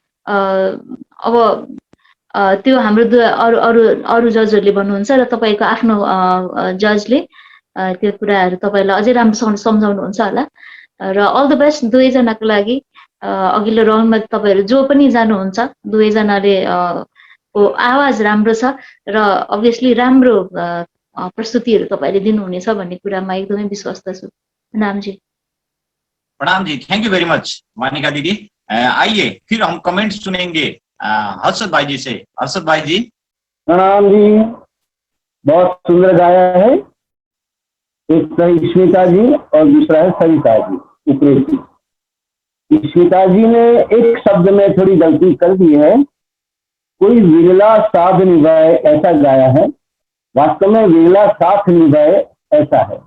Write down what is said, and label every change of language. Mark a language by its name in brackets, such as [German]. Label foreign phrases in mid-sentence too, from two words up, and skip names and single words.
[Nepali] अब त्यो हाम्रो अरू जजहरूले भन्नुहुन्छ र तपाईँको आफ्नो जजले त्यो कुराहरू तपाईँलाई अझै राम्रोसँग सम्झाउनुहुन्छ होला। र [English] all the best [Nepali] दुवैजनाको लागि। अघिल्लो राउन्डमा तपाईँहरू जो पनि जानुहुन्छ दुवैजनाले को आवाज राम्रो छ र अभियसली राम्रो प्रस्तुतिहरू तपाईँहरूले दिनुहुनेछ भन्ने कुरामा एकदमै विश्वस्त छु। प्रणाम जी। प्रणाम जी, [English] thank you very much वानिका दीदी। [Hindi] आइए फिर हम कमेंट सुनेंगे हर्षद भाई जी से। हर्षद भाई जी। प्रणाम जी। बहुत सुंदर गाया है। एक तो स्मिता जी और दूसरा है सरिता जी उप्रेती। स्मिता जी ने एक शब्द में थोड़ी गलती कर दी है, कोई विरला साथ निभाए ऐसा गाया है, वास्तव में विरला साथ निभाए ऐसा है।